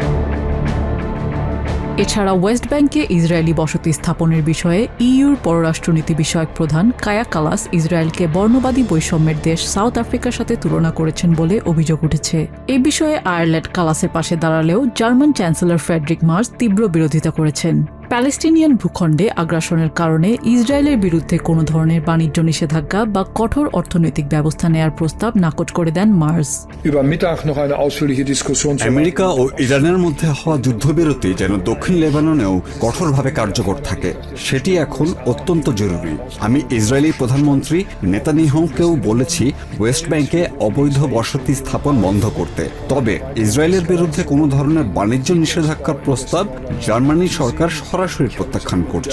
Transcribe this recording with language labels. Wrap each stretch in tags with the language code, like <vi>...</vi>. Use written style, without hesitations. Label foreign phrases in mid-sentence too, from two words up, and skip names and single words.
<bn>এছাড়া ওয়েস্ট ব্যাংকে ইসরায়েলি বসতি স্থাপনের বিষয়ে ইইউর পররাষ্ট্রনীতি বিষয়ক প্রধান কায়া কালাস ইসরায়েলকে বর্ণবাদী বৈষম্যের দেশ সাউথ আফ্রিকার সাথে তুলনা করেছেন বলে অভিযোগ উঠেছে। এ বিষয়ে আয়ারল্যান্ড কালাসের পাশে দাঁড়ালেও জার্মান চ্যান্সেলর ফ্রেডরিক মার্স তীব্র বিরোধিতা করেছেন। প্যালেস্টিনিয়ান ভূখণ্ডে আগ্রাসনের কারণে ইসরায়েলের বিরুদ্ধে কোনো ধরনের বাণিজ্য নিষেধাজ্ঞা বা কঠোর অর্থনৈতিক ব্যবস্থা নেয়ার প্রস্তাব নাকচ করে দেন মার্স।</bn> <de>Über Mittag noch eine ausführliche Diskussion zu</de> <bn>আমেরিকা ও ইরানের মধ্যে হওয়া যুদ্ধবিরতি যেন দক্ষিণ লেবাননেও কঠোরভাবে কার্যকর থাকে, সেটি এখন অত্যন্ত জরুরি। আমি ইসরায়েলি প্রধানমন্ত্রী নেতানিয়াহুকেও বলেছি ওয়েস্ট ব্যাংকে অবৈধ বসতি স্থাপন বন্ধ করতে। তবে ইসরায়েলের বিরুদ্ধে কোনো ধরনের বাণিজ্য নিষেধাজ্ঞার প্রস্তাব জার্মানি সরকার সরাসরি প্রত্যাখ্যান করছে।</bn>